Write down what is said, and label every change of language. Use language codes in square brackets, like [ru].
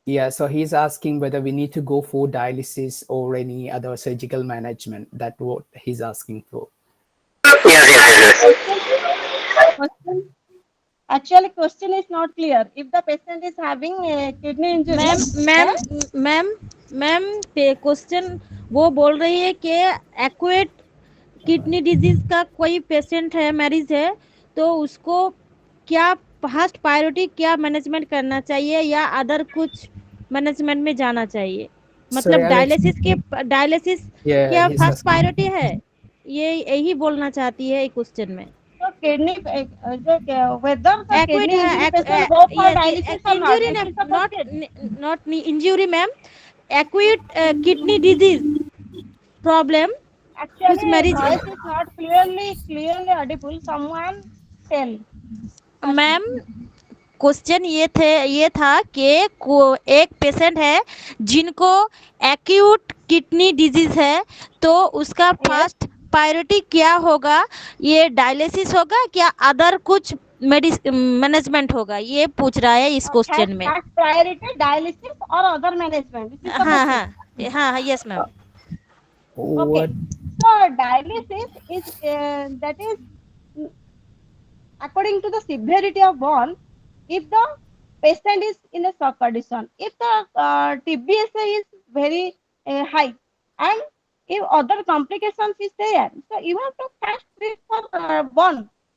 [en] Yeah, so he's asking whether we need to go for dialysis or any other surgical management. That's what he's asking for. Question. Actually, question is not clear. If the patient is having a kidney injury, [hi] ma'am question वो बोल रही है कि acute kidney disease का कोई patient है, मरीज है, तो उसको क्या फर्स्ट प्रायोरिटी क्या मैनेजमेंट करना चाहिए या अदर कुछ मैनेजमेंट में जाना चाहिए, मतलब डायलिसिस क्या फर्स्ट प्रायोरिटी है, ये यही बोलना चाहती है क्वेश्चन में. [en] So kidney, whether the kidney injury patient go for dialysis or not, injury, not injury, ma'am. Acute kidney disease problem. Actually, voice is not clearly audible. Someone tell. [hi] Ma'am question ये था कि एक patient है जिनको acute kidney disease है, तो उसका first priority क्या होगा, ये डायलिसिस होगा क्या अदर कुछ मैनेजमेंट होगा, ये पूछ रहा है इस क्वेश्चन में. प्रायोरिटी डायलिसिस और अदर मैनेजमेंट. हाँ, yes ma'am. [en] Okay, so dialysis is that is according to the severity of burn. If the patient is in a shock condition, if the TBSA is very high, and if other complications is there, so you have to first treat for burn.